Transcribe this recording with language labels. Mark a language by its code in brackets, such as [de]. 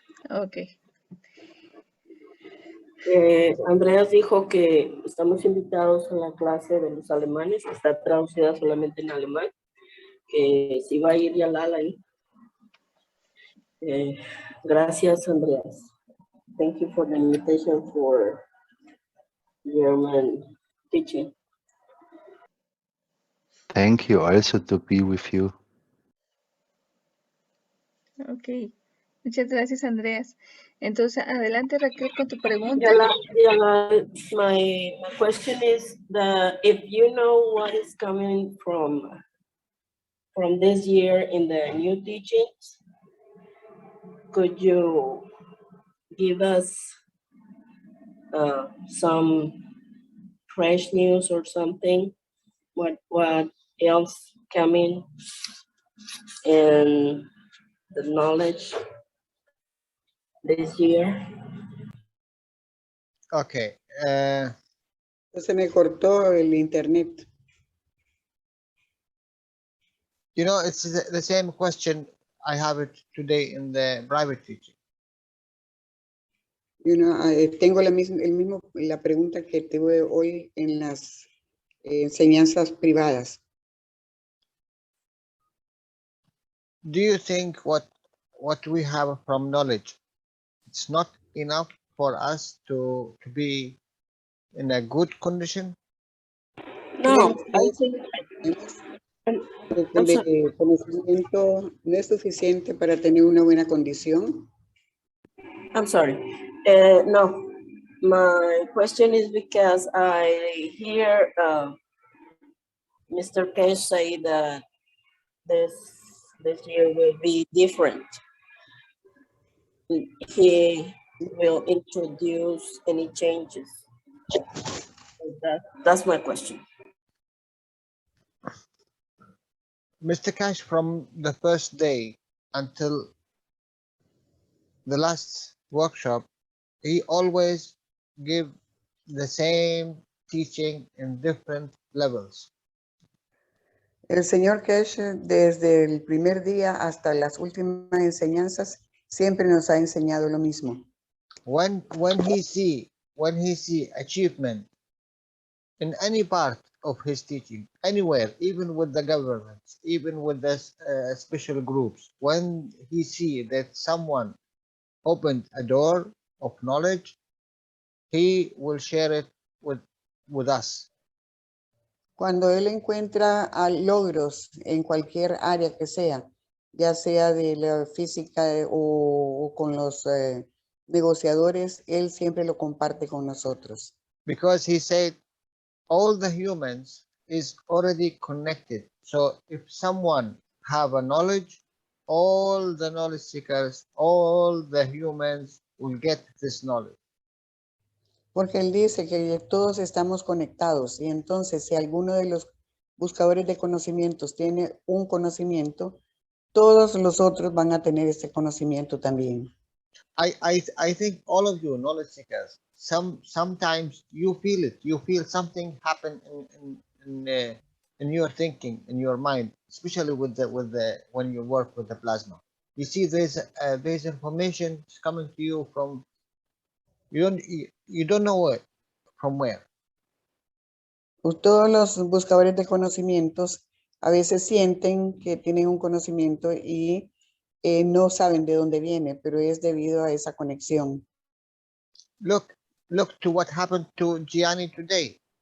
[es] Ok. Andreas dijo que estamos invitados a la clase de los alemanes, que está traducida solamente en alemán, que si va a ir Jalal ahí. Gracias, Andreas. [en] Thank you for the invitation for German teaching. Thank you also to be with you. [es] Ok, muchas gracias, Andreas. Entonces, adelante, Raquel, con tu pregunta. [en] Jalal, my question is that if you know what is coming from this year in the new teachings, could you give us some fresh news or something? What else coming in the knowledge this year? Okay. [es] Se me cortó el internet. [en] You know, it's the same question. I have it today in the private teaching. You know, [es] tengo la pregunta que tuve hoy en las enseñanzas privadas. [en] Do you think what we have from knowledge, it's not enough for us to be in a good condition? No, I think [es] El conocimiento no es suficiente para tener una buena condición. [en] I'm sorry. No, my question is because I hear Mr. Kesh say that this year will be different. He will introduce any changes. That's my question. Mr. Cash, from the first day until the last workshop, he always give the same teaching in different levels. [es] El señor Kesh, desde el primer día hasta las últimas enseñanzas, siempre nos ha enseñado lo mismo. [en] When he see achievement in any part of his teaching, anywhere, even with the governments, even with the special groups, when he see that someone opened a door of knowledge, he will share it with us. [es] Cuando él encuentra logros en cualquier área que sea, ya sea de la física o con los negociadores, él siempre lo comparte con nosotros. [en] Because he said all the humans is already connected. So if someone have a knowledge, all the knowledge seekers, all the humans will get this knowledge. [es] Porque él dice que todos estamos conectados y entonces si alguno de los buscadores de conocimientos tiene un conocimiento, todos los otros van a tener este conocimiento también. [en] I think all of you knowledge seekers, sometimes you feel it. You feel something happen in your thinking, in your mind, especially with the when you work with the plasma. You see, there's information coming to you from you don't know it from where. [es] Todos los buscadores de conocimientos a veces sienten que tienen un conocimiento y no saben de dónde viene, pero es debido a esa conexión. [en] Look to what happened to Gianni today.